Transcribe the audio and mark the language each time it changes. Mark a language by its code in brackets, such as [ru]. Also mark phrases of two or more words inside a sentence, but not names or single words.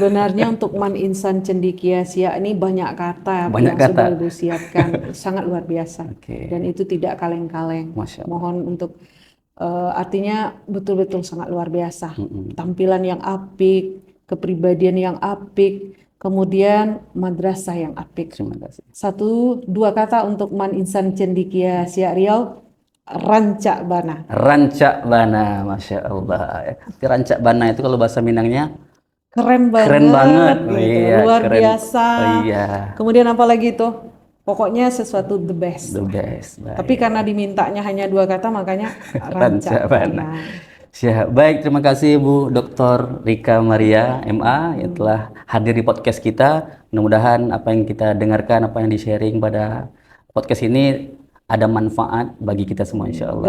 [id] Sebenarnya untuk MAN Insan Cendekia Sia ini banyak kata yang sudah Ibu siapkan, sangat luar biasa. Dan itu tidak kaleng-kaleng. Mohon untuk artinya betul-betul sangat luar biasa. Tampilan yang apik, kepribadian yang apik, kemudian madrasah yang apik. Terima kasih. 1-2 kata untuk MAN Insan Cendekia Sia Riau. [min] Rancak Bana. Rancak Bana, [ar] ما شاء الله. [min] Rancak Bana [id] itu kalau bahasa Minangnya keren banget. Keren banget. Gitu. Iya, Luar keren. biasa. Iya. Kemudian apa lagi tuh? Pokoknya sesuatu [en] the best. The best. [id] Baik. Tapi karena dimintanya hanya 2 kata makanya [min] Rancak Bana. [id] Siap. Baik, terima kasih Bu Dr. Rika Maria MA yang telah hadir di podcast kita. Mudah-mudahan apa yang kita dengarkan, apa yang di-sharing pada podcast ini ada manfaat bagi kita semua [ar] إن شاء الله.